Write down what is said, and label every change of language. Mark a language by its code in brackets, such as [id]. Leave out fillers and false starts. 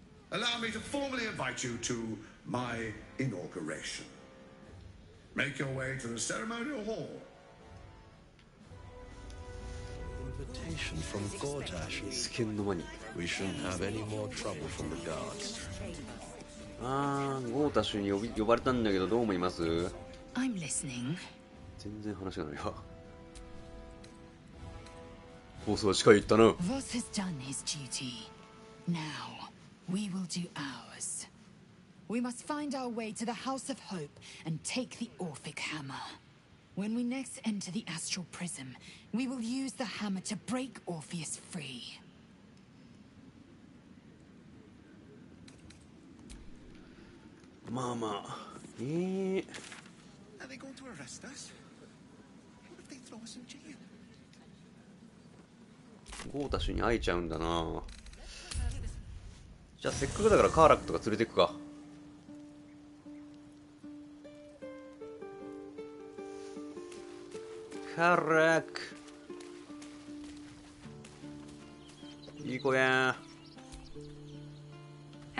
[en] Allow me to formally invite you to my inauguration. Make your way to the ceremonial hall. Invitation from Gortash. [ja] つけんの間に。 [en] We shouldn't have any more trouble from the guards. [ja] ゴータシュに呼ばれたんだけどどう思います？ [en] I'm listening. [ja] 全然話がないわ。ボスは近い言ったな。 [en] Voss has done his duty. Now, we will do ours. We must find our way to the House of Hope and take the Orphic Hammer. When we next enter the Astral Prism, we will use the hammer to break Orpheus free. [ja] まあまあ。 [en] Are they going to arrest us? What if they throw us in jail? [ja] ゴータシュに会えちゃうんだな。じゃあせっかくだからカーラックとか連れてくか。カーラックいい子やん。